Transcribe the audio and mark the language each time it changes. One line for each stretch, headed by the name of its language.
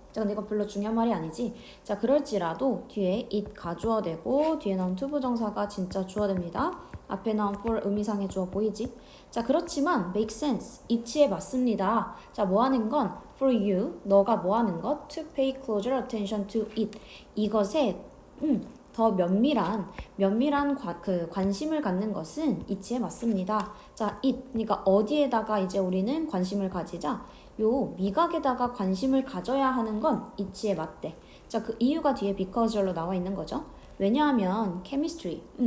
Korean: 자, 근데 이거 별로 중요한 말이 아니지. 자, 그럴지라도 뒤에 it 가주어되고 뒤에 나온 투부정사가 진짜 주어됩니다. 앞에 나온 for 의미상의 주어 보이지? 자, 그렇지만
English: make sense,
Korean: 이치에 맞습니다. 자, 뭐 하는 건
English: for you,
Korean: 너가 뭐 하는 것?
English: to pay closer attention to it.
Korean: 이것에 더 면밀한 관심을 갖는 것은 이치에 맞습니다. 자, it, 그러니까 어디에다가 이제 우리는 관심을 가지자? 요 미각에다가 관심을 가져야 하는 건 이치에 맞대. 자, 그 이유가 뒤에 because로 나와 있는 거죠. 왜냐하면 chemistry,